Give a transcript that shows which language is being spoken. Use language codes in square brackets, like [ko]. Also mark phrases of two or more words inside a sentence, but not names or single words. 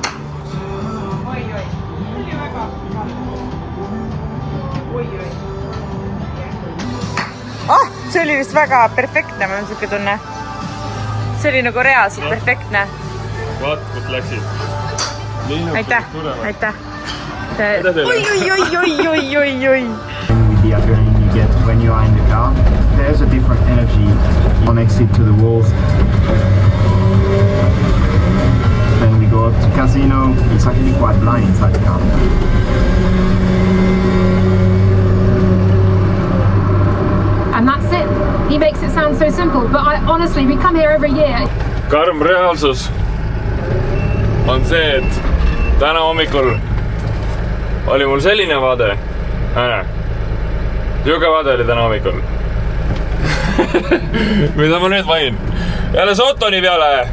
[et] Oi-oi. Oli väga. Oi-oi. See oli vist väga perfektne, mul on siuke tunne. See oli nagu reaalselt perfektne. Vaat, kus läksid. Aitäh. Oi. [en] With the adrenaline you get when you are in the car, there's a different energy connected to the walls. Then we go up to casino. It's actually quite blind inside the car. And that's it. He makes it sound so simple, but honestly, we come here every year. [et] Karm reaalsus on see, et täna hommikul oli mul selline vaade. Siuke vaade oli täna hommikul. Mida ma nüüd mainin? Jälle Sotoni peale.